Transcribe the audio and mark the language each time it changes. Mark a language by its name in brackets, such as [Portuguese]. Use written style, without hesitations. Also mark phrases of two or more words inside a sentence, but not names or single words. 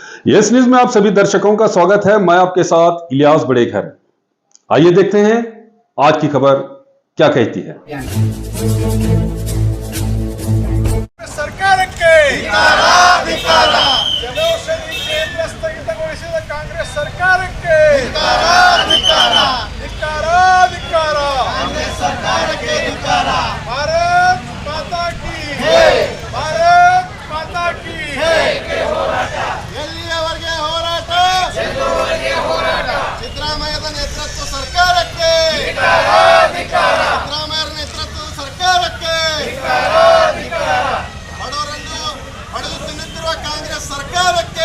[Hindi] यस न्यूज में आप सभी दर्शकों का स्वागत है। मैं आपके साथ इलियास बड़ेघर। आइए देखते हैं आज की खबर क्या कहती है। [Kannada] ಸರ್ಕಾರಕ್ಕೆ ಜನೌಷಧಿ ಕೇಂದ್ರ ಸ್ಥಗಿತಗೊಳಿಸಿದ ಕಾಂಗ್ರೆಸ್ ಸರ್ಕಾರಕ್ಕೆ [Hindi] भारत माता की भारत माता की [Kannada] ಎಲ್ಲಿಯವರೆಗೆ ಹೋರಾಟ ಸಿದ್ದರಾಮಯ್ಯದ ನೇತೃತ್ವ ಸರ್ಕಾರಕ್ಕೆ ಸಿದ್ದರಾಮಯ್ಯರ ನೇತೃತ್ವದ ಸರ್ಕಾರಕ್ಕೆ ಹೊಡೆದು ತಿನ್ನುತ್ತಿರುವ ಕಾಂಗ್ರೆಸ್ ಸರ್ಕಾರಕ್ಕೆ